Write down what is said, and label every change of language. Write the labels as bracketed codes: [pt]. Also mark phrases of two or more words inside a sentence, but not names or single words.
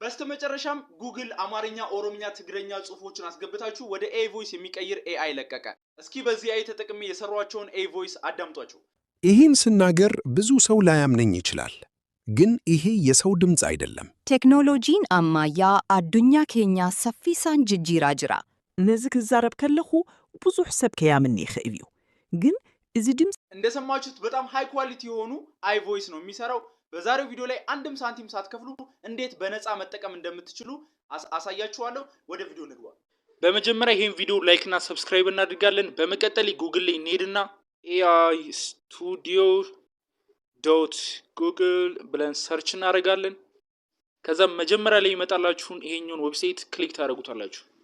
[am] በስተመጨረሻም ጉግል አማርኛ ኦሮምኛ ትግረኛ ጽሁፎችን አስገብታችሁ ወደ ኤአይ ቮይስ የሚቀይር ኤአይ ለቀቀ። እስኪ በዚህ ኤአይ ተጠቅሜ የሰሯቸውን ኤአይ ቮይስ አዳምጧቸው። ይህን ስናገር ብዙ ሰው ላያምነኝ ይችላል፣ ግን ይሄ የሰው ድምጽ አይደለም። [om] Teeknooloojiin ammayya addunyaa keenya saffisaan jijjiira jira [ti] ነዚህ ክዛረብ ከለኹ ብዙሕ ሰብ ከያምኒ ይኽእል እዩ ግን እዚ ድምጽ [am] እንደሰማችሁት በጣም ሃይ ኳሊቲ የሆኑ ኤአይ ቮይስ ነው የሚሰራው። በዛሬው ቪዲዮ ላይ አንድም ሳንቲም ሳትከፍሉ እንዴት በነፃ መጠቀም እንደምትችሉ አሳያችኋለሁ። ወደ ቪዲዮ እንግባ። በመጀመሪያ ይሄን ቪዲዮ ላይክ እና ሰብስክራይብ እናድርጋለን። በመቀጠል ጉግል ላይ እንሄድና ai-studio.google ብለን ሰርች እናደርጋለን። ከዛም መጀመሪያ ላይ ይመጣላችሁን ይሄኛውን ዌብሳይት ክሊክ ታደርጉታላችሁ።